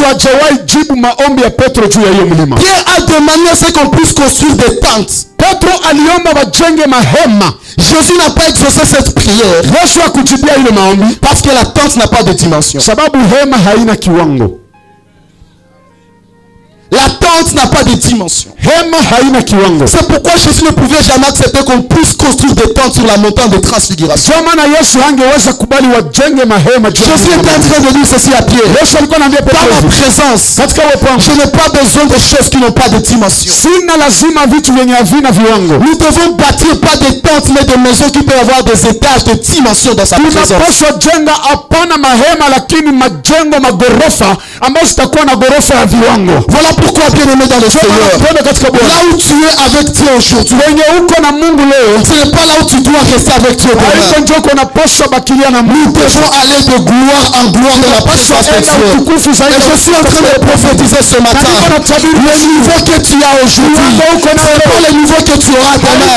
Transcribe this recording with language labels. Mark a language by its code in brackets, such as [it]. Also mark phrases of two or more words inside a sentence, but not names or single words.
[fr] Pierre a demandé à ce qu'on puisse construire des tentes. Jésus n'a pas exaucé cette prière parce que la tente n'a pas de dimension. La tente tente n'a pas de dimension. [sw] hema haina kiwango. [fr] C'est pourquoi Jésus ne pouvait jamais accepter qu'on puisse construire des tentes sur la montagne de transfiguration. [sw] Ndio maana Yesu hangeweza kubali wajenge mahema juu. [fr] Jésus est en train de dire ceci à Pierre. [sw] Yesu alikuwa anaambia Petro, [fr] par ma présence, [sw] katika uwepo wangu, [fr] je n'ai pas besoin de choses qui n'ont pas de dimension. [sw] sina lazima vitu vyenye havina viwango. [fr] Nous devons bâtir pas des tentes mais des maisons qui peuvent avoir des étages de dimension dans sa présence. [sw] Tunapaswa jenga hapana mahema lakini majengo magorofa ambayo zitakuwa na gorofa ya viwango. [fr] Voilà pourquoi, bien-aimé dans le Seigneur, là où tu es avec Dieu aujourd'hui, ce n'est pas là où tu dois rester avec Dieu demain. Nous devons aller de gloire en gloire de la présence de Dieu. Et je suis en train de prophétiser ce matin, le niveau que tu as aujourd'hui, ce n'est pas le niveau que tu auras demain.